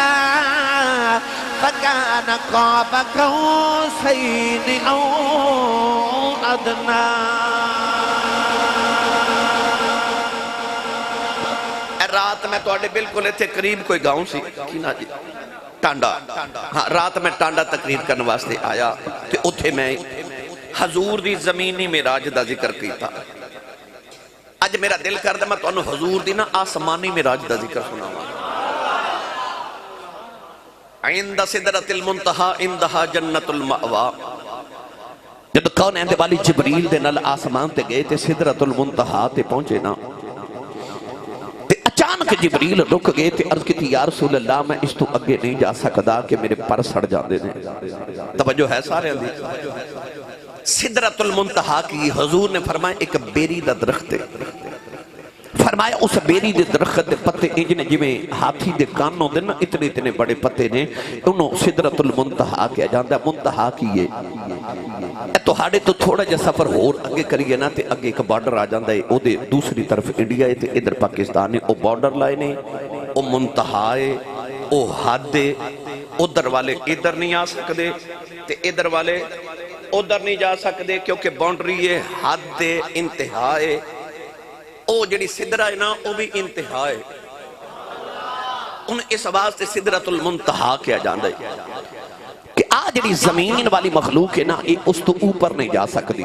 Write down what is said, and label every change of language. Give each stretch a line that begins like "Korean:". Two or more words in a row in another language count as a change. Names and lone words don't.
Arabic: فکان قاب قوسین او ادنا
Punjabi: رات میں توڑے بالکل ایتھے قریب کوئی گاؤں سی کینا جی ٹانڈا ہاں رات میں ٹانڈا تقریر کرنے واسطے آیا تے اتھے میں حضور دی زمینی معراج دا ذکر کیتا اج میرا دل کر دے میں تو انہوں حضور دی نا آسمانی معراج دا ذکر سناواں
Arabic: عند صدرت المنتہا اندہا جنت المأوا
Punjabi: جب کونین دے والی جبریل دے نال آسمان تے گئے تے سدرۃ المنتہا تے پہنچے نا تے اچانک جبریل رک گئے تے عرض کی
Arabic: یا رسول اللہ
Punjabi: میں اس تو اگے نہیں جا سکدا کہ میرے پر سڑ جاندے نے. توجہ ہے سارے اندھی. سدرۃ المنتہا کی حضور نے فرمایا ایک بیری دا درخت ہے. فرمایا اس بیری دے درخت دے پتے انجنے جویں ہاتھی دے کانوں دے نا اتنے اتنے بڑے پتے نے انہوں سدرۃ المنتہا کیا جاندہ. منتہا کیے تو ہاڑے تو تھوڑا جا سفر اور اگے کریے نا تے اگے ایک بارڈر آ جاندہ ہے. او دے دوسری طرف انڈیا ہے تے ادھر پاکستان ہے. او بارڈر لائے نے او منتہا ہے او حد ہے. ادھر والے ادھر نہیں آ سکدے تے ادھر والے ادھر نہیں جا سکدے کیونکہ باؤنڈری ہے حد ہے انتہا ہے. او جڑی سدرہ ہے نا او بھی انتہا ہے. ان اس واسطے سدرۃ المنتہا کیا جاندہ ہے کہ آج جڑی زمین والی مخلوق ہے نا
Urdu: یہ اس تو اوپر نہیں جا سکتی.